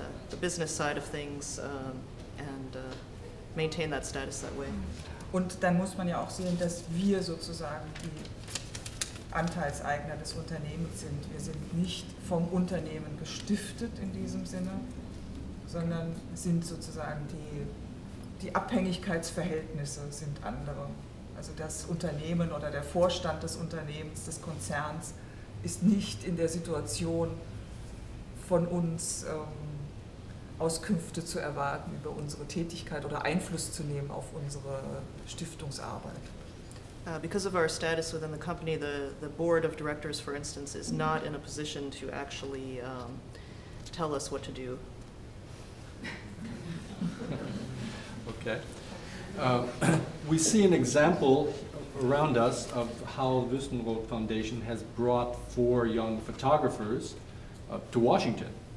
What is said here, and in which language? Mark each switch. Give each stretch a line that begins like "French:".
English: the business side of things and maintain that status that way.
German: Und dann muss man ja auch sehen, dass wir sozusagen die Anteilseigner des Unternehmens sind. Wir sind nicht vom Unternehmen gestiftet in diesem Sinne, sondern sind sozusagen die Abhängigkeitsverhältnisse sind andere. Also das Unternehmen oder der Vorstand des Unternehmens, des Konzerns, ist nicht in der Situation, von uns Auskünfte zu erwarten über unsere Tätigkeit oder Einfluss zu nehmen auf unsere Stiftungsarbeit.
English: Because of our status within the company, the board of directors, for instance, is not in a position to actually tell us what to do. Okay. We see an example around us of how Wüstenrot Foundation has brought 4 young photographers to Washington.